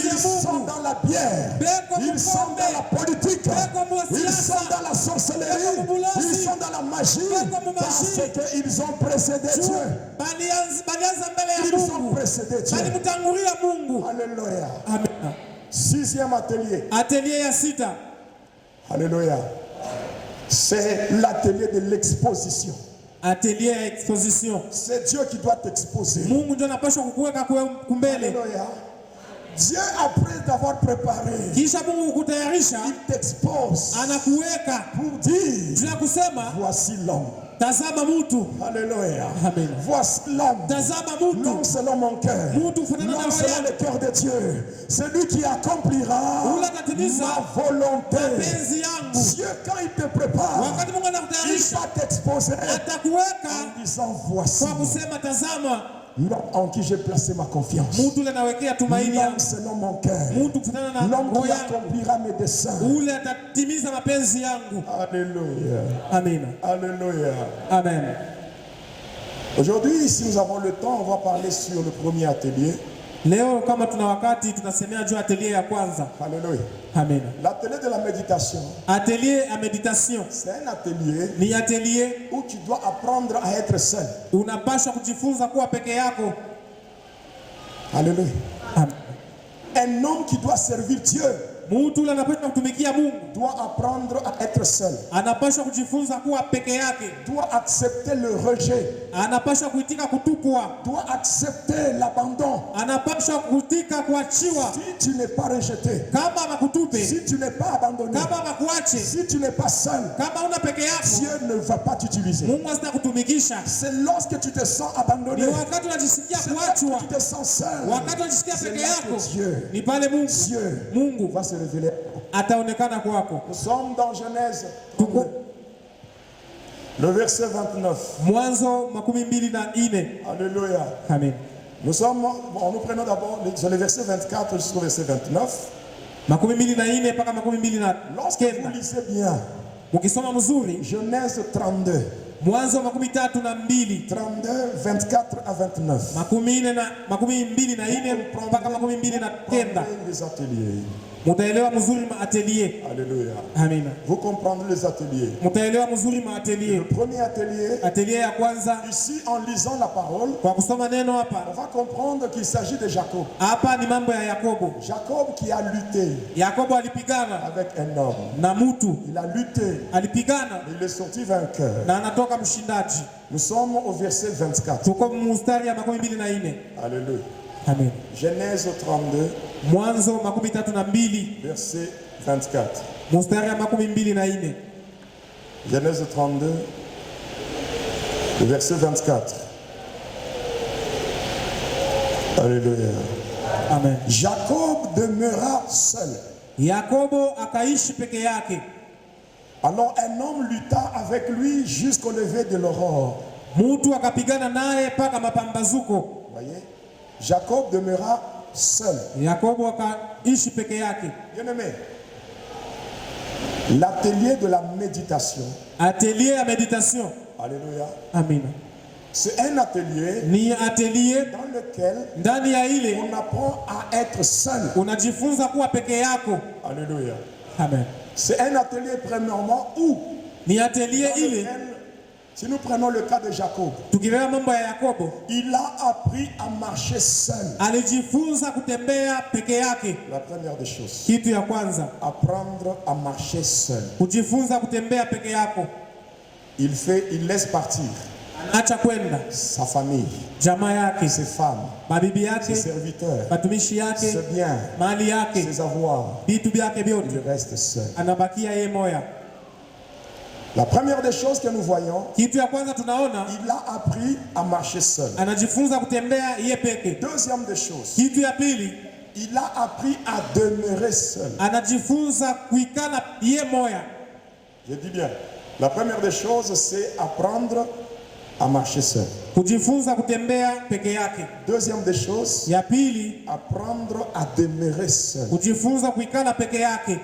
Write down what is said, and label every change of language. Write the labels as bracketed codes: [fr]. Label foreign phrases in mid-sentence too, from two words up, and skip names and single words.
[fr] Ils sont dans la bière, ils sont dans la politique, ils sont dans la sorcellerie, ils sont dans la magie, parce qu'ils ont précédé Dieu. Ils ont précédé Dieu. Alléluia. Amen. 6e atelier. [sw] Atelier ya sita. [fr] Alléluia. C'est l'atelier de l'exposition. [sw] Atelier ya exposition. [fr] C'est Dieu qui doit t'exposer. [sw] Mungu ndio anapaswa kukuweka kumbele. [fr] Alléluia. Dieu, après d'avoir préparé, [sw] kisha Mungu kutayarisha, [fr] il t'expose. [sw] Anakuweka [fr] pour dire, [sw] bila kusema, [fr] voici l'homme. [sw] Tazama mtu. [fr] Alléluia. Amen. Voici l'homme. [sw] Tazama mtu. [fr] L'homme selon mon cœur. [sw] Mtu fanana na [fr] l'homme selon le cœur de Dieu. Celui qui accomplira ma volonté. Dieu, quand il te prépare, il va t'exposer en disant voici l'homme en qui j'ai placé ma confiance. L'homme selon mon cœur. L'homme qui accomplira mes desseins. Alléluia. Amen. Alléluia. Amen. Aujourd'hui, si nous avons le temps, on va parler sur le premier atelier. [sw] Leo kama tuna wakati tunasemea juu atelier ya kwanza. [fr] Alléluia. Amen. L'atelier de la méditation. Atelier à méditation. C'est un atelier. [sw] Ni atelier [fr] où tu dois apprendre à être seul. [sw] Unapaswa kujifunza kuwa peke yako. [fr] Alléluia. Amen. Un homme qui doit servir Dieu. [sw] Mtu yule anapaswa kutumikia Mungu [fr] doit apprendre à être seul. [sw] Anapaswa kujifunza kuwa peke yake. [fr] Doit accepter le rejet. [sw] Anapaswa kuitika kutupwa. [fr] Doit accepter l'abandon. [sw] Anapaswa kuitika kuachiwa. [fr] Si tu n'es pas rejeté, [sw] kama bakutupe, [fr] si tu n'es pas abandonné, [sw] kama bakuache, [fr] si tu n'es pas seul, [sw] kama una peke yako, [fr] Dieu ne va pas t'utiliser. [sw] Mungu asitakutumikisha. [fr] C'est lorsque tu te sens abandonné, [sw] ni wakati unajisikia kuachwa, [fr] tu te sens seul, [sw] wakati unajisikia peke yako, [fr] Dieu, [sw] ni pale Mungu, [fr] Mungu va se révéler. [sw] Ataonekana kwako. [fr] Nous sommes dans Genèse, le verset 29. [sw] Mwanzo 24. [fr] Alléluia. Amen. Nous prenons d'abord le verset 24 jusqu'au verset 29. Lorsque vous lisez bien, Genèse 32. [sw] Mwanzo 32. [fr] 32, 24 à 29. Les ateliers. [sw] Mutaelewa mzuri ma atelier. [fr] Alléluia. [sw] Amina. [fr] Vous comprendrez les ateliers. [sw] Mutaelewa mzuri ma atelier. [fr] Le premier atelier. [sw] Atelier ya kwanza. [fr] Ici, en lisant la parole, [sw] kwa kusoma neno hapa, [fr] on va comprendre qu'il s'agit de Jacob. [sw] Hapa ni mambo ya Yakobo. [fr] Jacob qui a lutté. [sw] Yakobo alipigana [fr] avec un homme. [sw] Na mtu. [fr] Il a lutté. [sw] Alipigana. [fr] Il est sorti vainqueur. [sw] Na anatoka mshindaji. [fr] Nous sommes au verset 24. [sw] Tuko mstari ya 24. [fr] Alléluia. Amen. Genèse 32. [sw] Mwanzo 32. [fr] Verset 24. [sw] Mstari ya 24. [fr] Genèse 32. Le verset 24. Alléluia. Amen. Jacob demeura seul. [sw] Yakobo akaishi peke yake. [fr] Alors un homme lutta avec lui jusqu'au lever de l'aurore. [sw] Mtu akapigana naye paka mapambazuko. [fr] Voyez? Jacob demeura seul. [sw] Yakobo akaishi peke yake. [fr] Bien-aimé, l'atelier de la méditation. Atelier à méditation. Alléluia. Amen. C'est un atelier. [sw] Ni atelier [fr] dans lequel [sw] ndani ya ile [fr] on apprend à être seul. [sw] Unajifunza kuwa peke yako. [fr] Alléluia. Amen. C'est un atelier premièrement où [sw] ni atelier ile. [fr] Si nous prenons le cas de Jacob, [sw] mambo ya Yakobo, [fr] il a appris à marcher seul. [sw] Alijifunza kutembea peke yake. [fr] La première des choses. [sw] Kitu ya kwanza, [fr] apprendre à marcher seul. [sw] Kujifunza kutembea peke yako. [fr] Il laisse partir. [sw] Anaacha kwenda [fr] sa famille, [sw] jamaa yake, [fr] ses femmes, [sw] mabibi yake, [fr] ses serviteurs, [sw] batumishi yake, [fr] ses biens, [sw] mali yake, [fr] ses avoirs. [sw] vitu vyake vyote. [fr] Il reste seul. [sw] Anabakia yeye moya. [fr] La première des choses que nous voyons, [sw] kitu ya kwanza tunaona, [fr] il a appris à marcher seul. [sw] Anajifunza kutembea yeye peke. [fr] Deuxième des choses, [sw] kitu ya pili, [fr] il a appris à demeurer seul. [sw] Anajifunza kuikala yeye moya. [fr] Je dis bien, la première des choses, c'est apprendre à marcher seul. [sw] Kujifunza kutembea peke yake. [fr] Deuxième des choses, [sw] ya pili, [fr] apprendre à demeurer seul. [sw] Kujifunza kuikala peke yake.